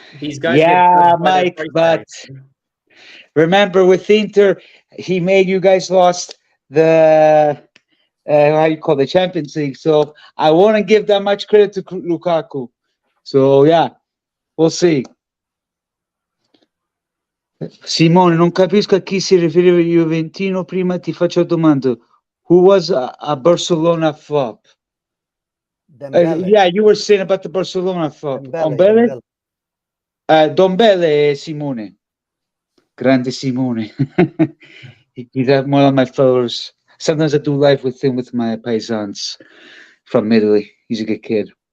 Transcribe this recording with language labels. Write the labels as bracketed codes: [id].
[en] These guys Mike, but remember with Inter, he made you guys lost the how you call the Champions League. So I want to give that much credit to Lukaku. So yeah, we'll see. [it] Simone, non capisco a chi si riferiva Juventino prima, ti faccio domanda. [en] Who was a Barcelona flop? Yeah, you were saying about the Barcelona flop. [it] Dombele, Simone. Grande Simone. [en] He's one of my followers. Sometimes I do live with him with my paisans from Italy. He's a good kid.